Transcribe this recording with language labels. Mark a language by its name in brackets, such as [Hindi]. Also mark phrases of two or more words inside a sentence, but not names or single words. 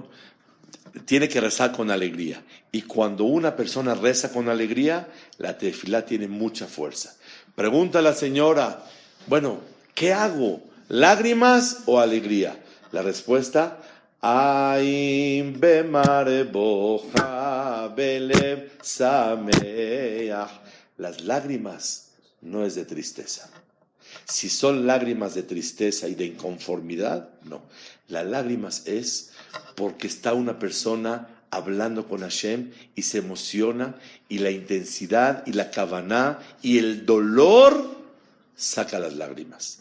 [Spanish] Tiene que rezar con alegría. Y cuando una persona reza con alegría, la tefilá tiene mucha fuerza. Pregunta a la señora: bueno, ¿qué hago? ¿Lágrimas o alegría? La respuesta: [Hebrew] אים במרה בוכה בלב שמח. [Spanish] Las lágrimas no es de tristeza. Si son lágrimas de tristeza y de inconformidad, no. Las lágrimas es porque está una persona hablando con Hashem y se emociona, y la intensidad y la kavaná y el dolor saca las lágrimas.